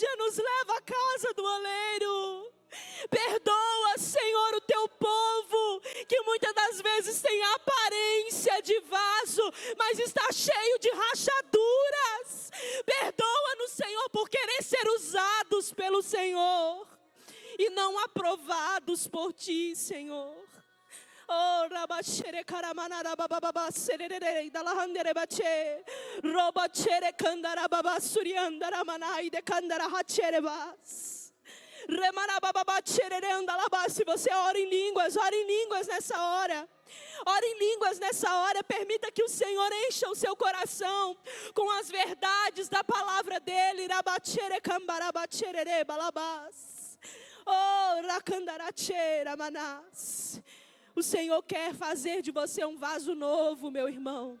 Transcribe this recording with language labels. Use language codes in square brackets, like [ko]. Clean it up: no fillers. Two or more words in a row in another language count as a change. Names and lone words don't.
[pt] Nos leva à casa do oleiro. Perdoa, Senhor, o Teu povo, que muitas das vezes tem a aparência de vaso, mas está cheio de rachaduras. Perdoa-nos, Senhor, por querer ser usados pelo Senhor e não aprovados por Ti, Senhor. Oh, rabaxere caramanara babababa serere dalahandere bache robaxere candara babasuriandara manai de candara hachere bas. Se você ora em línguas nessa hora. Ore em línguas nessa hora. Permita que o Senhor encha o seu coração com as verdades da palavra dEle. Oh, o Senhor quer fazer de você um vaso novo, meu irmão.